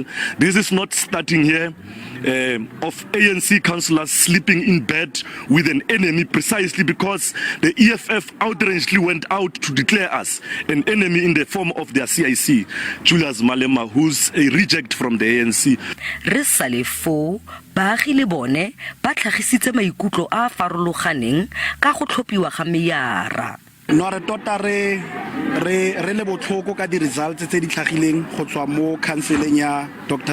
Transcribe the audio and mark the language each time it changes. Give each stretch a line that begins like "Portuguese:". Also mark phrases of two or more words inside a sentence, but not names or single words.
English: This is not starting here of ANC councillors sleeping in bed with an enemy precisely because the EFF outragely went out to declare us an enemy in the form of their CIC, Julius Malema, who's a reject from the ANC.
Tswana: Resalefo baagi le bone ba tlhagisitse maikutlo a farologaneng ka go tlhophiwa ga meyara. No re tota re le botlhoko ka di results tse di tlhagileng go tswa mo counseleng ya Dr.